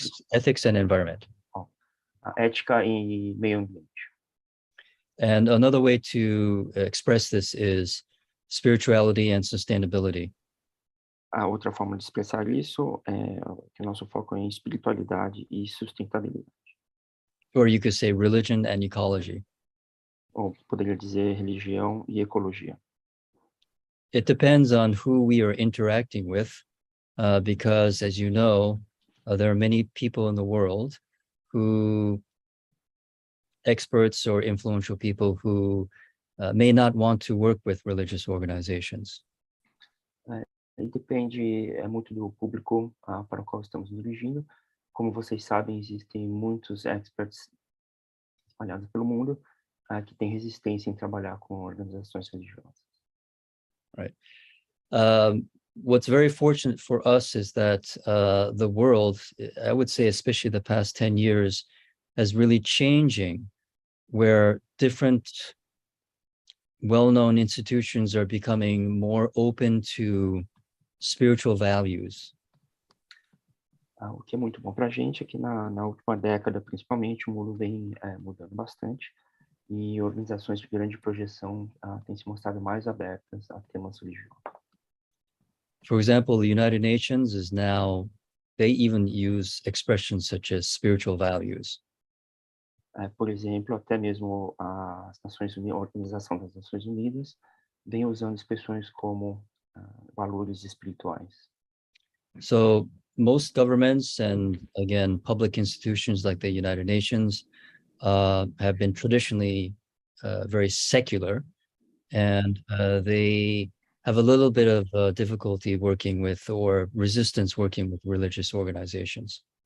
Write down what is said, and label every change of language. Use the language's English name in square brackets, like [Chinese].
[English] ethics and environment. [Portuguese] A ética e meio ambiente. [English] And another way to express this is spirituality and sustainability. [Portuguese] A outra forma de expressar isso é que o nosso foco é em espiritualidade e sustentabilidade. [English] Or you could say religion and ecology. [Portuguese] Ou poderia dizer religião e ecologia. [English] It depends on who we are interacting with, because as you know, there are many people in the world experts or influential people who may not want to work with religious organizations. [Portuguese] Depende muito do público para o qual estamos dirigindo. Como vocês sabem, existem muitos experts espalhados pelo mundo que têm resistência em trabalhar com organizações religiosas. [English] Right. What's very fortunate for us is that the world, I would say especially the past 10 years, has really changing, where different well-known institutions are becoming more open to spiritual values. [Portuguese] O que é muito bom para a gente é que na última década, principalmente, o mundo vem mudando bastante e organizações de grande projeção têm se mostrado mais abertas a temas religiosos. [English] For example, the United Nations is now, they even use expressions such as spiritual values. [Portuguese] Por exemplo, até mesmo a Organização das Nações Unidas vem usando expressões como valores espirituais. [English] So most governments and again, public institutions like the United Nations have been traditionally very secular, and they have a little bit of difficulty working with or resistance working with religious organizations.